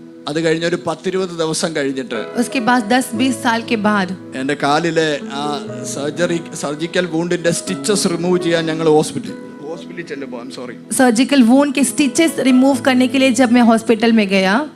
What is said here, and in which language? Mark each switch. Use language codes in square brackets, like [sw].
[ml] അത് കഴിഞ്ഞ ഒരു 10-20 ദിവസം കഴിഞ്ഞിട്ട് [hi] उसके बाद 10-20 साल के बाद [ml] എൻ്റെ കാലിലെ ആ സർജിക്കൽ വൂണ്ടിന്റെ സ്റ്റിച്ചസ് റിമൂവ് ചെയ്യാൻ ഞങ്ങൾ ഹോസ്പിറ്റലിൽ ചെല്ലുമ്പോൾ [hi] सर्जिकल वूंड के स्टिचेस रिमूव करने के लिए जब मैं हॉस्पिटल में गया,